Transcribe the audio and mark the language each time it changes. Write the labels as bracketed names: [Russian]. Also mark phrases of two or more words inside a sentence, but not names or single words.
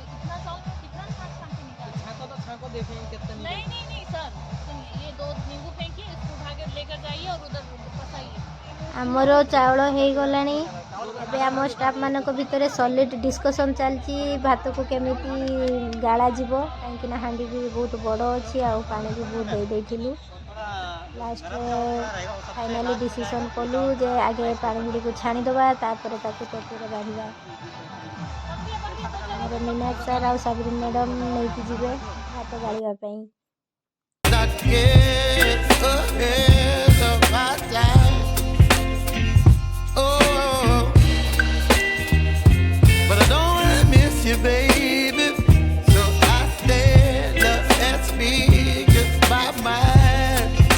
[Hindi] कितना छाक निकाल। छाको देखेंगे कितना नहीं नहीं नहीं सर, सुनिए, ये 2 नींबू फेंकिए, इसको उठा के लेकर जाइए और उधर फंसाइए। [Odia] ଆମର ଚାଉଳ ହେଇଗଲାଣି। ଏବେ ଆମ ଷ୍ଟାଫ୍ ମାନଙ୍କ ଭିତରେ [English] solid discussion [Odia] ଚାଲିଛି ଭାତକୁ କେମିତି ଗାଳାଯିବ, କାହିଁକିନା ହାଣ୍ଡି ବି ବହୁତ ବଡ଼ ଅଛି ଆଉ ପାଣି ବି ବହୁତ ଦେଇଥିଲୁ। ଲାଷ୍ଟରେ [English] finally decision [Odia] କଲୁ ଯେ ଆଗେ ପାଣି ଗୁଡ଼ିକୁ ଛାଣିଦେବା, ତାପରେ ତାକୁ ଟୋପିରେ ବାଢ଼ିବା। ଆମର ମୀନାଜ ସାର୍ ଆଉ ସାବରିନ ମ୍ୟାଡ଼ମ୍ ନେଇକି ଯିବେ ଭାତ ଗାଳିବା ପାଇଁ। [English] Not get ahead of my time. Oh, but I don't wanna miss you, baby. So I stand up and speak my mind.